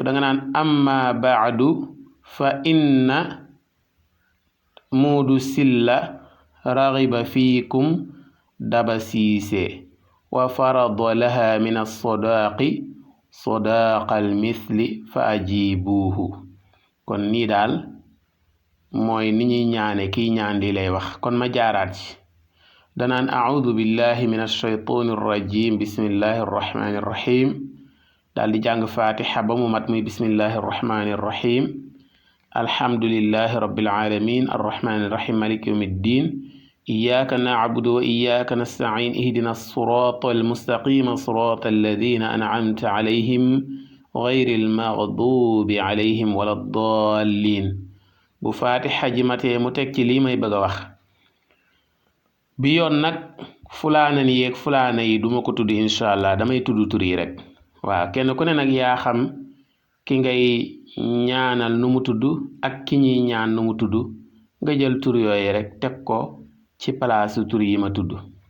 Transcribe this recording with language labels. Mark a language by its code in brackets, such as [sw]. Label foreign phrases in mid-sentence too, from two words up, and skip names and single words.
[wo] da nga naan [ar] أما بعد فإن Moodu Silla رغب فيكم Daba Siise وفرض لها من الصداق صداق المثل فأجيبوه. [wo] kon nii daal mooy ni ñuy ñaane kiy ñaan di lay wax. kon ma jaaraat ci. [ar] danaan أعوذ بالله من الشيطان الرجيم بسم الله الرحمن الرحيم [wo] daal di jàng fatiha ba mu mat muy [ar] بسم الله الرحمن الرحيم الحمد لله رب العالمين الرحمن الرحيم مالك يوم الدين إياك نعبد وإياك نستعين اهدنا الصراط المستقيم صراط الذين أنعمت عليهم غير المغضوب عليهم ولا الضالين [wo] bu fatiha ji matee mu teg ci lii may bëgg a wax bi yoon nag fulaana ni yeeg fulaana yi duma ko tudd [ar] إن شاء الله [wo] damay tudd tur yi rek waaw kenn ku ne nag yaa xam ki ngay ñaanal nu mu tudd ak ki ñuy ñaan nu mu tudd nga jël tur yooyu rek teg ko ci palaasu tur yi ma tudd